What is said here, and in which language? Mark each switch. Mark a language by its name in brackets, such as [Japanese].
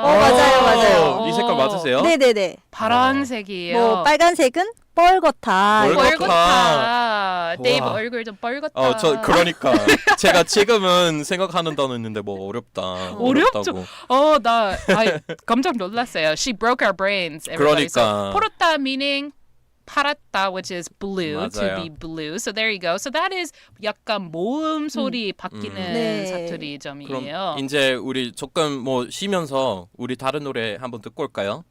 [Korean] 맞아요. 이 색깔 맞으세요? 네네네. 파란색이에요. 뭐 빨간색은 뻘겋다. 데이브 얼굴 좀 뻘겋다. 그러니까 제가 지금은 생각하는 단어 있는데 뭐 어렵죠. 나 깜짝 놀랐어요. [English] She broke our brains. Everybody. [Korean] 그러니까. [English] So, 펄었다 meaning 파랗다, which is blue, [Korean] 맞아요. [English] to be blue. So there you go. So that is [Korean] 약간 모음 소리 바뀌는 사투리 점이에요. 그럼 이제 우리 조금 뭐 쉬면서 우리 다른 노래 한번 듣고 올까요?